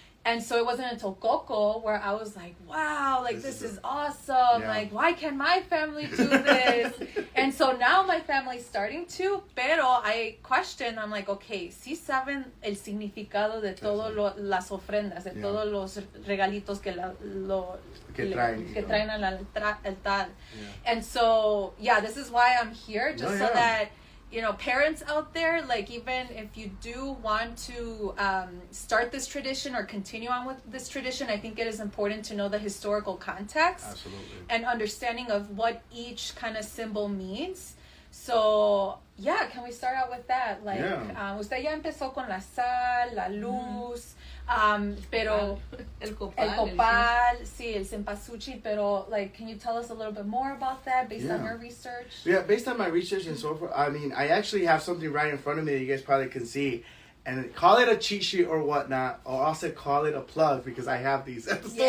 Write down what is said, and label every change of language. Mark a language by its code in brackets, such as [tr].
[en] And so it wasn't until Coco where I was like, wow, like this is awesome. Yeah. Like, why can my family do this? And so now my family's starting to, pero I question, I'm like, okay, [es] sí saben el significado de todas las ofrendas, de todos los regalitos que traen al altar. [en] Yeah. And so, this is why I'm here, just so that, you know, parents out there, like, even if you do want to start this tradition or continue on with this tradition, I think it is important to know the historical context. Absolutely. And understanding of what each kind of symbol means. So, can we start out with that? Like, [es] usted ya empezó con la sal, la luz, pero el [en] copal, [es] sí, [en] el cempasúchil, [es] pero, [en] like, can you tell us a little bit more about that based on your research? Yeah, based on my research and so forth, I mean, I actually have something right in front of me that you guys probably can see. And call it a cheat sheet or whatnot, or also call it a plug, because I have these at the store.